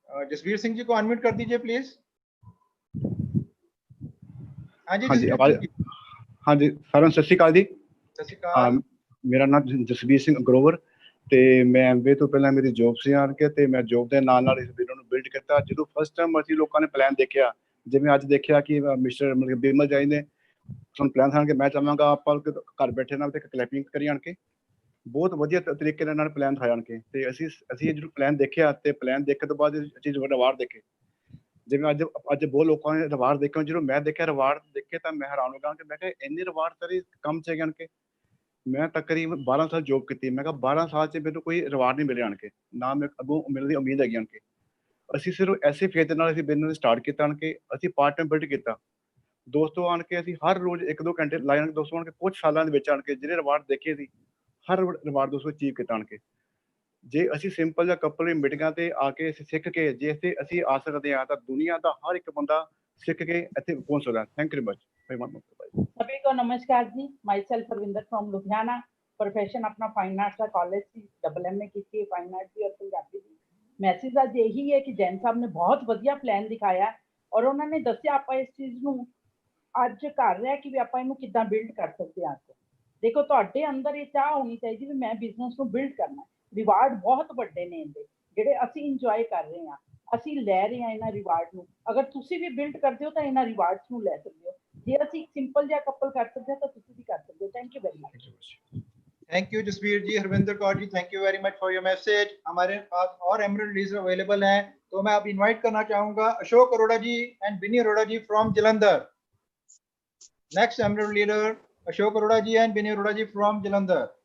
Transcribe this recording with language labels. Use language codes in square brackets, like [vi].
[hi] जसबीर सिंह जी को अनम्यूट कर दीजिए प्लीज। हाँ जी आवाज। हाँ जी सारा सत श्री अकाल जी। सत श्री अकाल। मेरा नाम जसबीर सिंह ग्रोवर, [pa] ਤੇ ਮੈਂ ਐਮਬੀਏ ਤੋਂ ਪਹਿਲਾਂ ਮੇਰੀ ਜੌਬ ਸੀ ਆਣ ਕੇ, ਤੇ ਮੈਂ ਜੌਬ ਦੇ ਨਾਲ ਨਾਲ ਇਸ ਬਿਜ਼ਨਸ ਨੂੰ ਬਿਲਡ ਕੀਤਾ। ਜਦੋਂ ਫਸਟ ਟਾਈਮ ਅਸੀਂ ਲੋਕਾਂ ਨੇ ਪਲਾਨ ਦੇਖਿਆ, ਜਿਵੇਂ ਅੱਜ ਦੇਖਿਆ ਕਿ ਮਿਸਟਰ ਮਤਲਬ ਬਿਮਲ ਜੀ ਨੇ ਸਾਨੂੰ ਪਲਾਨ ਆਣ ਕੇ, ਮੈਂ ਚਾਹਾਂਗਾ ਆਪਾਂ ਘਰ ਬੈਠੇ ਨਾਲ ਤੇ ਕਲੈਪਿੰਗ ਕਰੀ ਆਣ ਕੇ, ਬਹੁਤ ਵਧੀਆ ਤਰੀਕੇ ਨਾਲ ਪਲਾਨ ਦਿਖਾਇਆ ਆਣ ਕੇ। ਤੇ ਅਸੀਂ ਜਦੋਂ ਪਲਾਨ ਦੇਖਿਆ, ਤੇ ਪਲਾਨ ਦੇਖਣ ਤੋਂ ਬਾਅਦ ਚੀਜ਼ ਰਿਵਾਰਡ ਦੇਖੇ, ਜਿਵੇਂ ਅੱਜ ਬਹੁਤ ਲੋਕਾਂ ਨੇ ਰਿਵਾਰਡ ਦੇਖੇ, ਜਦੋਂ ਮੈਂ ਦੇਖਿਆ ਰਿਵਾਰਡ ਦੇਖੇ ਤਾਂ ਮੈਂ ਹੈਰਾਨ ਹੋ ਗਿਆ ਕਿ ਮੈਂ ਕਿਹਾ ਇੰਨੇ ਰਿਵਾਰਡ ਤੇਰੇ ਕੰਮ 'ਚ ਹੈਗੇ ਆਣ ਕੇ। ਮੈਂ ਤਕਰੀਬਨ 12 ਸਾਲ ਜੌਬ ਕੀਤੀ, ਮੈਂ ਕਿਹਾ 12 ਸਾਲ 'ਚ ਮੈਨੂੰ ਕੋਈ ਰਿਵਾਰਡ ਨਹੀਂ ਮਿਲਿਆ ਆਣ ਕੇ, ਨਾ ਮੈਂ ਅੱਗੋਂ ਮਿਲਣ ਦੀ ਉਮੀਦ ਹੈਗੀ ਆਣ ਕੇ। ਅਸੀਂ ਸਿਰਫ ਐਸੇ ਫੇਥ ਦੇ ਨਾਲ ਅਸੀਂ ਬਿਜ਼ਨਸ ਸਟਾਰਟ ਕੀਤਾ ਆਣ ਕੇ, ਅਸੀਂ ਪਾਰਟ ਟਾਈਮ ਬਿਲਡ ਕੀਤਾ। ਦੋਸਤੋ ਆਣ ਕੇ ਅਸੀਂ ਹਰ ਰੋਜ਼ 1-2 ਘੰਟੇ ਲਾਏ ਆਣ ਕੇ, ਦੋਸਤੋ ਆਣ ਕੇ ਕੁਝ ਸਾਲਾਂ ਦੇ ਵਿੱਚ ਆਣ ਕੇ ਜਿਹੜੇ ਰਿਵਾਰਡ ਦੇਖੇ ਸੀ, ਹਰ ਰਿਵਾਰਡ ਦੋਸਤੋ ਅਚੀਵ ਕੀਤਾ ਆਣ ਕੇ। ਜੇ ਅਸੀਂ ਸਿੰਪਲ ਜਿਹਾ ਕਪਲ ਦੀ ਮੀਟਿੰਗਾਂ ਤੇ ਆ ਕੇ ਅਸੀਂ ਸਿੱਖ ਕੇ ਜੇ ਅਸੀਂ ਆ ਸਕਦੇ ਹਾਂ, ਤਾਂ ਦੁਨੀਆ ਦਾ [hi] हर एक बंदा सीख के [pa] ਇੱਥੇ ਪਹੁੰਚ ਸਕਦਾ। [hi] Thank you very much. सभी को नमस्कार जी। My self Ravinder from Ludhiana. Profession अपना फाइन आर्ट्स का कॉलेज से MA की फाइन आर्ट्स भी और पंजाबी भी। मैसेज आज यही है कि जैन साहब ने बहुत [pa] ਵਧੀਆ ਪਲਾਨ ਦਿਖਾਇਆ और ਉਹਨਾਂ ਨੇ ਦੱਸਿਆ ਆਪਾਂ ਇਸ ਚੀਜ਼ ਨੂੰ ਅੱਜ ਕਰ ਰਿਹਾ ਕਿ ਵੀ ਆਪਾਂ ਇਹਨੂੰ ਕਿੱਦਾਂ ਬਿਲਡ ਕਰ ਸਕਦੇ ਹਾਂ। ਦੇਖੋ ਤੁਹਾਡੇ ਅੰਦਰ ਇਹ ਚਾਹ ਹੋਣੀ ਚਾਹੀਦੀ ਵੀ ਮੈਂ ਬਿਜ਼ਨਸ ਨੂੰ ਬਿਲਡ ਕਰਨਾ। ਰਿਵਾਰਡ ਬਹੁਤ ਵੱਡੇ ਨੇ ਇਹਦੇ ਜਿਹੜੇ ਅਸੀਂ ਇੰਜੋਏ ਕਰ ਰਹੇ ਹਾਂ, ਅਸੀਂ ਲੈ ਰਹੇ ਹਾਂ ਇਹਨਾਂ ਰਿਵਾਰਡ ਨੂੰ। ਅਗਰ ਤੁਸੀਂ ਵੀ ਬਿਲਡ ਕਰਦੇ ਹੋ ਤਾਂ ਇਹਨਾਂ ਰਿਵਾਰਡਸ ਨੂੰ ਲੈ ਸਕਦੇ ਹੋ। ਜੇ ਅਸੀਂ ਸਿੰਪਲ ਜਿਹਾ ਕਪਲ ਕਰ ਸਕਦੇ ਹਾਂ ਤਾਂ ਤੁਸੀਂ ਵੀ ਕਰ ਸਕਦੇ ਹੋ। [hi] Thank you very much. Thank you Jasvir ji, Harvinder Kaur ji, thank you very much for your message. हमारे पास और एमरल्ड लीडर अवेलेबल हैं, तो मैं अब इनवाइट करना चाहूंगा अशोक अरोड़ा जी and Binny Arora ji from Jalandhar. Next emerald leader Ashok Arora ji and Binny Arora ji from Jalandhar.